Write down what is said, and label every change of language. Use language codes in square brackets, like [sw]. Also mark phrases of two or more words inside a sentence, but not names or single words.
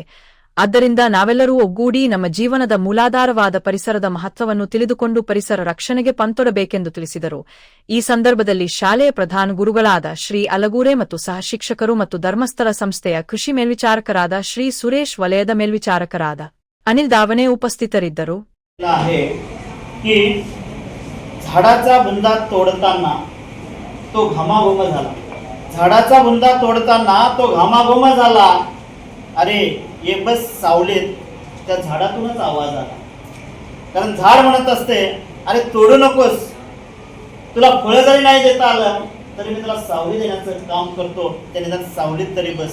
[kn] ಆದ್ದರಿಂದ ನಾವೆಲ್ಲರೂ ಒಗ್ಗೂಡಿ ನಮ್ಮ ಜೀವನದ ಮೂಲಾಧಾರವಾದ ಪರಿಸರದ ಮಹತ್ವವನ್ನು ತಿಳಿದುಕೊಂಡು ಪರಿಸರ ರಕ್ಷಣೆಗೆ ಪಂತೊಡಬೇಕೆಂದು ತಿಳಿಸಿದರು. ಈ ಸಂದರ್ಭದಲ್ಲಿ ಶಾಲೆಯ ಪ್ರಧಾನ ಗುರುಗಳಾದ ಶ್ರೀ ಅಲಗೂರೆ ಮತ್ತು ಸಹ ಶಿಕ್ಷಕರು ಮತ್ತು ಧರ್ಮಸ್ಥಳ ಸಂಸ್ಥೆಯ ಕೃಷಿ ಮೇಲ್ವಿಚಾರಕರಾದ ಶ್ರೀ ಸುರೇಶ್, ವಲಯದ ಮೇಲ್ವಿಚಾರಕರಾದ ಅನಿಲ್ ದಾವಣೆ ಉಪಸ್ಥಿತರಿದ್ದರು. [mr] झाडाचा बुंदा तोडताना तो घामाघूम झाला. झाडाचा बुंदा तोडताना तो घामाघूम झाला. अरे ये बस सावलीत त्या झाडातूनच आवाज आला. कारण झाड म्हणत असते, अरे तोडू नकोस, तुला फळं जरी नाही देता आलं तरी मी तुला सावली देण्याचं काम करतो, त्याने त्या सावलीत तरी बस.